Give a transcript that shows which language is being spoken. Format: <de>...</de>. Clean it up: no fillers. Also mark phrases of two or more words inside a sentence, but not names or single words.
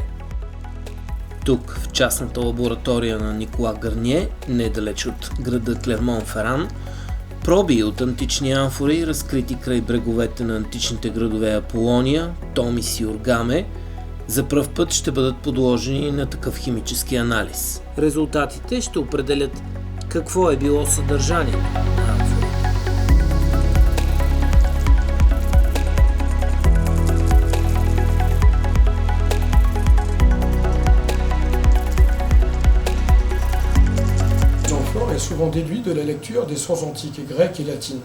<bg>Тук, в частната лаборатория на Никола Гарние, недалеч от града Клермон-Феран, проби от антични амфори, разкрити край бреговете на античните градове Аполония, Томис и Оргаме, за пръв път ще бъдат подложени на такъв химически анализ. Резултатите ще определят какво е било съдържанието на амфорите.</bg> <fr>Souvent déduit de la lecture des sources antiques, grecques et latines.</fr>